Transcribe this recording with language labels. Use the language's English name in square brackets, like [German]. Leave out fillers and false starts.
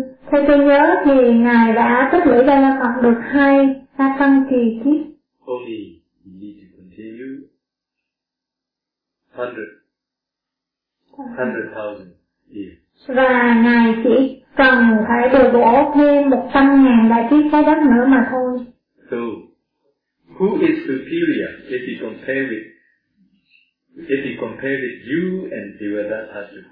[Vietnamese] Theo tôi nhớ thì ngài đã tích lũy ra là được hai sa tăng kỳ chứ. [English] Only you need to continue 100,000 years. [Vietnamese] Và ngài chỉ cần phải đổ bỏ thêm 100,000 đại kiếp trái đất nữa mà thôi. [English] So, who is superior if you compare with if you compare with you and Devadatta?